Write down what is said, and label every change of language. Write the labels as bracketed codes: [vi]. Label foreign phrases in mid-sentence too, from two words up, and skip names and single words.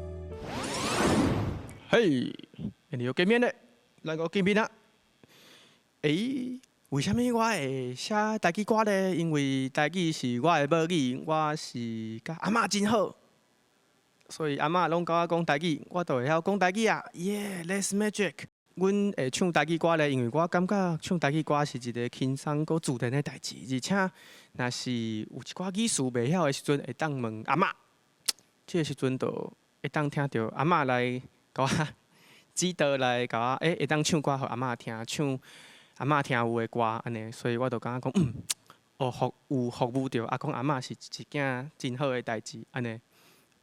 [nan] 嘿，你又见面咧，来个见面啦。为什么我会写台语歌咧？因为台语是我的母语，我是甲阿嬷真好，所以阿嬷拢甲我讲台语，我就会晓讲台语啊。 [en] Yeah，that's magic。 [nan] 阮会唱台语歌咧，因为我感觉唱台语歌是一个轻松佮自然的代志，而且若是有一寡语词袂晓的时阵，会当问阿嬷，这个时阵就会当听到阿嬷来甲我指导来甲我，会当唱歌互阿嬷听，唱阿嬷听有的歌安尼，所以我就感觉讲，有服务着阿公阿嬷是一件真好的代志安尼，对。